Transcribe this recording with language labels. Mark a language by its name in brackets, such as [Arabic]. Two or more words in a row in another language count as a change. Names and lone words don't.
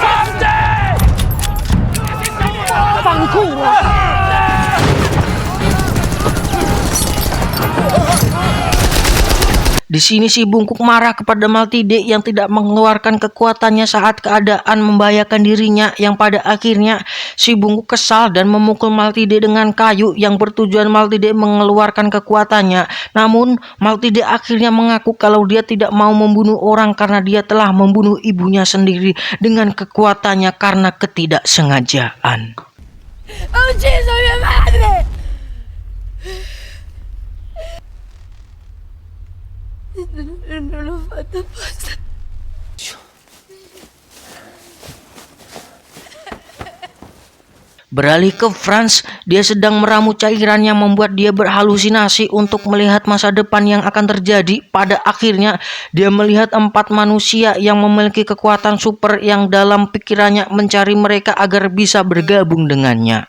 [Indonesian] Di sini si bungkuk marah kepada Maltide yang tidak mengeluarkan kekuatannya saat keadaan membahayakan dirinya, yang pada akhirnya si bungkuk kesal dan memukul Maltide dengan kayu yang bertujuan Maltide mengeluarkan kekuatannya. Namun Maltide akhirnya mengaku kalau dia tidak mau membunuh orang karena dia telah membunuh ibunya sendiri dengan kekuatannya karena ketidaksengajaan. [Italian] ¡Ho ucciso mia madre! Non l'ho fatto apposta. [Indonesian] Beralih ke Franz, dia sedang meramu cairan yang membuat dia berhalusinasi untuk melihat masa depan yang akan terjadi. Pada akhirnya dia melihat 4 manusia yang memiliki kekuatan super yang dalam pikirannya mencari mereka agar bisa bergabung dengannya.